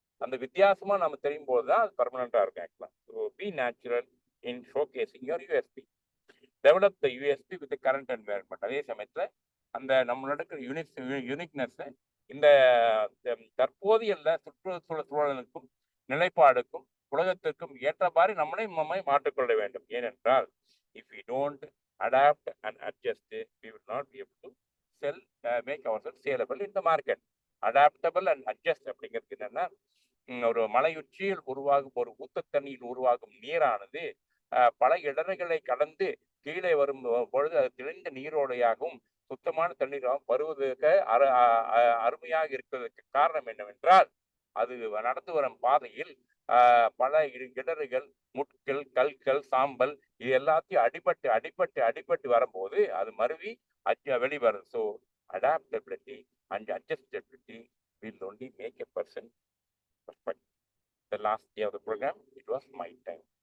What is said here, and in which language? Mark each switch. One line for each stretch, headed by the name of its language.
Tamil: அந்த வித்தியாசமா நம்ம தெரியும் போதுதான் அது பர்மனண்டா இருக்கும் ஆக்சுவலா.
English: So be natural in showcasing your USP. Develop the USP with current environment.
Tamil: அதே சமயத்துல அந்த நம்மளோட யூனிக்னஸ் இந்த தற்போதைய சூழலுக்கும் நிலைப்பாடுக்கும் உலகத்திற்கும் ஏற்ற மாதிரி நம்மை மாற்றிக்கொள்ள வேண்டும். ஏனென்றால்
English: if we don't adapt and adjust, we will not be able to sell, make ourselves saleable in the market. Adaptable and adjust
Tamil: அப்படிங்கிறது என்னன்னா, ஒரு மலையுச்சியில் உருவாகும் ஒரு ஊத்தத்தண்ணியில் உருவாகும் நீரானது பல இடர்களை கடந்து கீழே வரும் பொழுது அது தெளிந்த நீரோடையாகவும் சுத்தமான தண்ணீராகவும் வருவதற்கு அருமையாக இருக்கிறதுக்கு காரணம் என்னவென்றால் அது நடந்து வரும் பாதையில் பல இடர்கள், முட்கள், கல்கள், சாம்பல் இது எல்லாத்தையும் அடிபட்டு வரும்போது அது மருவி வெளிவரும்.
English: So adaptability and adjustability will only make a person perfect. The last day of the program, it was my time.